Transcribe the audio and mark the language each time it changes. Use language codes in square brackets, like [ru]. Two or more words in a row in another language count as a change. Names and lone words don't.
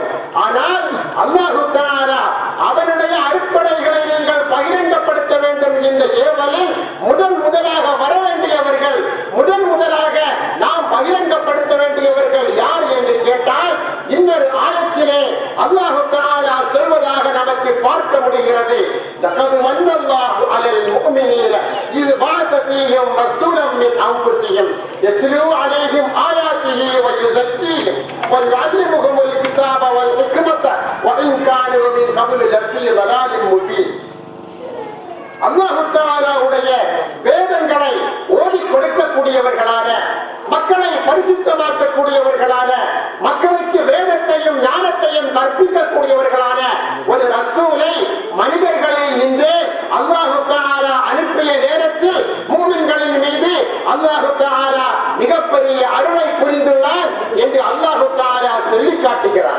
[ta] ஆனால் அல்லாஹ் தஆலா அவனுடைய அருட்கொடைகளை நீங்கள் பகிரங்கப்படுத்த வேண்டும் என்ற ஏவலில் முதலாக வர வேண்டியவர்கள், முதலாக நாம் பகிரங்கப்படுத்த வேண்டியவர்கள் யார் என்று கேட்டால், இன்னொரு ஆயத்திலே அல்லாஹ் தஆலா சொல்வதாக நமக்கு பார்க்க முடிகிறது. [ar] لقد من الله على المؤمنين إذ بعث فيهم رسولا من أنفسهم يتلو عليهم آياته ويزكيهم ويعلمهم الكتاب والحكمة وإن كانوا من قبل لفي ضلال مبين. [ta] அல்லாஹ் தஆலாவுடைய வேதங்களை ஓதி கொடுக்கக்கூடியவர்களான, மக்களை பரிசுத்தமாக்கக்கூடியவர்களான, மக்களுக்கு வேதத்தையும் ஞானத்தையும் கற்பிக்கக்கூடியவர்களான ஒரு ரசூலை மனிதர்களில் நின்று அல்லாஹ் தஆலா அல்லாஹு தஆலா மிகப்பெரிய அருளை புரிந்துள்ளார் என்று அல்லாஹு தஆலா சொல்லி காட்டுகிறார்.